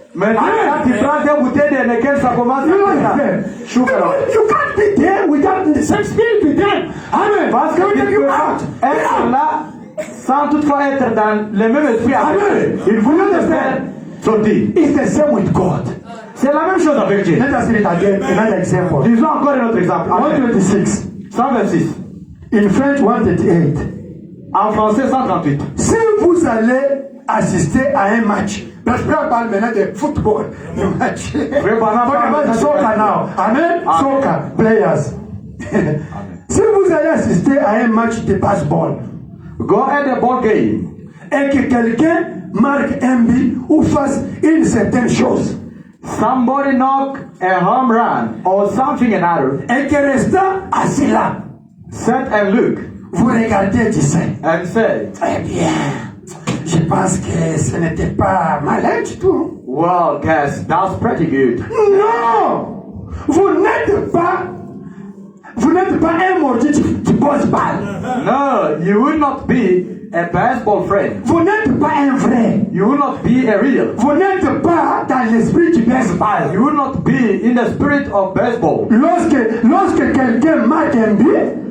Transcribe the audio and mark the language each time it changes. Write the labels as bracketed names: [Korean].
[French] Maintenant, quand tu prends des bouteilles dans lesquelles ça commence à Shuka. [English] You can't be there without the same spirit with them. Amen. [French] Parce que tu peux être là sans toutefois être dans le même esprit avec eux. Il faut te faire sortir. [English] It's the same with God. [French] C'est la même chose avec Dieu. [English] Let us read again another example. [French] Disons encore un autre exemple. 126. 126. [English] In French 138. [French] En français 138. Si vous allez assister à un match, parce que on parle maintenant de football, le match. [English] Soccer now. [French] Amen. [English] Soccer players. [French] Si vous allez assister à un match de baseball, [English] go at the ball game, [French] et que quelqu'un marque un but ou fasse une certaine chose, [English] somebody knock a home run or something another, [French] et que restant assis là, [English] sit and look, [French] vous regardez d'ici, [English] and say, [French] très bien, je pense que ce n'était pas malin du tout. [English] Well, guys, that's pretty good. [French] Non, vous n'êtes pas un mordu du baseball. [English] No, you will not be a baseball friend. [French] Vous n'êtes pas un vrai. [English] You will not be a real. [French] Vous n'êtes pas dans l'esprit du baseball. [English] You will not be in the spirit of baseball. [French] Lorsque quelqu'un marque un but,